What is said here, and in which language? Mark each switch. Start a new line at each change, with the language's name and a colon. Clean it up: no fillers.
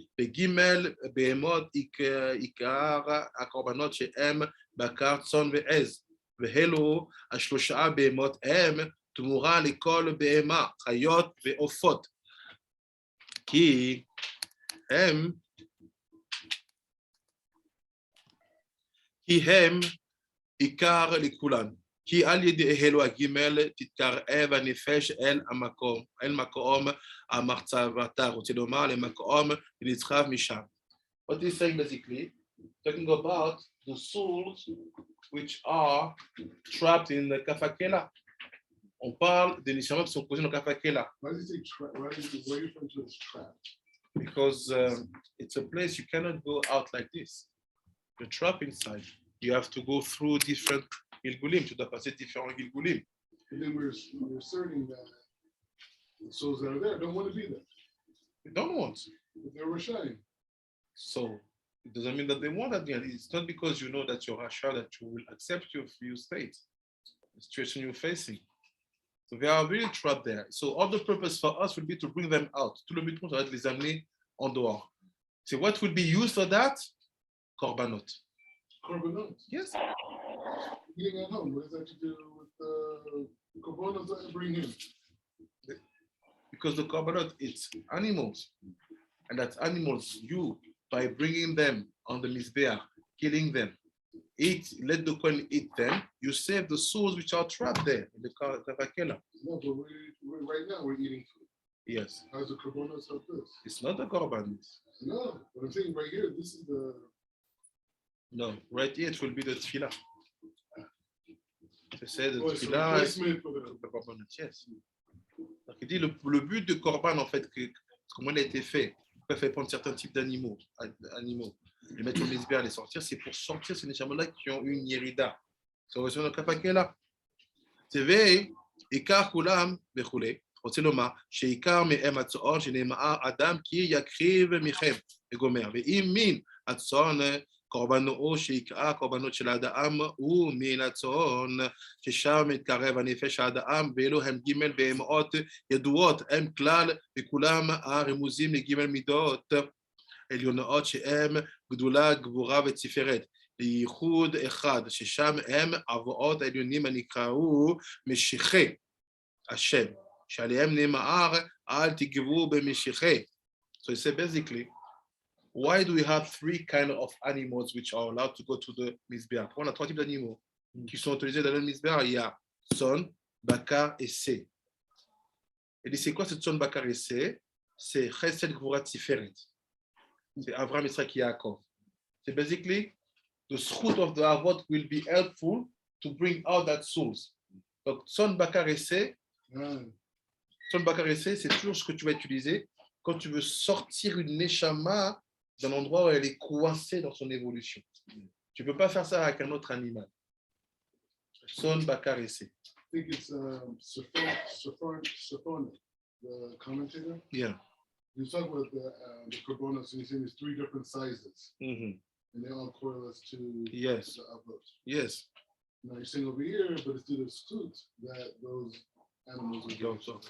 Hebrew: בגימל בהמות עיקר הקורבנות שהם בקר צאן ועז, ואלו השלושה בהמות הם תמורה לכל בהמה, חיות ועופות, כי הם עיקר לכולן. כי על ידי אלו הגימל תתקרב הנפש אל מקום המחצבתה, רוצה לומר למקום ונצחב משם.
English: What is saying basically, talking about the souls which are trapped in the Kaf HaKela.
French: On parle des neshamot qui sont posés dans le Kaf HaKela.
English: Why does it trap? Why are you referring to as trap? Because it's a place you cannot go out like this. You're trapped inside. You have to go through different Gilgulim,
French: tu dois passer différents Gilgulim.
English: And then we're asserting that the souls that are there don't want to be there. They don't want. But they're Rashayim. So it doesn't mean that they want at the end. It's not because you know that you're Rasha that you will accept your state, the situation you're facing. So they are really trapped there. So all the purpose for us will be to bring them out.
French: Tout le but, ça va être les amener en dehors.
English: So what will be used for that?
Hebrew: Korbanot. Korbanot.
English: Yes. Eating at home, what does that have to do with the korbanot that I bring in? Because the korbanot, it's animals. And that animals, you, by bringing them on the mizbeach, killing them, let the Kohen eat them, you save the souls which are trapped there in the Kaf HaKela. No, but right now we're eating food. Yes. How's the korbanot help this? It's not the korban. No, but I'm saying right here, this is the... No, right here it will be the tefillah.
French: Je sais, the
English: Oh, it's a
Hebrew: tefillah,
English: replacement for the... the korban, yes.
French: Donc, il dit le but de korban, en fait, comment il a été fait, pourquoi il fait prendre certains types d'animaux, les mettre au misbéa, les sortir, c'est pour sortir ces neshamot-là qui ont une yérida. C'est reçu dans le Kaf HaKela.
Hebrew: תווי עיקר כולם וכולי, רוצה לומר שעיקר מהם הצאן שנאמר אדם כי יקריב מכם וגומר, ואם מין הצאן קורבנו שעיקר קורבנות של האדם הוא מן הצאן ששם מתקרב הנפש האדם, ואלו הם ג' בהמות ידועות, הם כלל וכולם הרמוזים לג' מידות עליונות שהם גדולה, גבורה ותפארת, לייחוד אחד, ששם הם אבות העליונים הנקראו משיחי השם, שעליהם נאמר אל תגברו במשיחי.
English: So it's basically, why do we have three kind of animals which are allowed to go to the Mizbeach?
French: On a trois types d'animaux qui sont autorisés dans le Mizbeach. Il y a son, bakar et sé. Et c'est quoi ce son, bakar et sé? C'est chesed, gvura, tiferet. C'est Avraham, Yitzhak, Yaakov.
English: C'est basically the fruit of the avot will be helpful to bring out that souls.
French: Donc, son, bakar et sé, son, bakar et sé, c'est toujours ce que tu vas utiliser quand tu veux sortir une neshama d'un endroit où elle est coincée dans son évolution. Tu ne peux pas faire ça avec un autre animal. Son, bakar et sé.
English: I think it's Sophon, the commentator. Yeah. You talk about the korbanos, and he's saying there's three different sizes, Mm-hmm. and they all correlate to Yes. the avot. Yes. Now you're saying over here, but it's to the scoot that those animals are going to.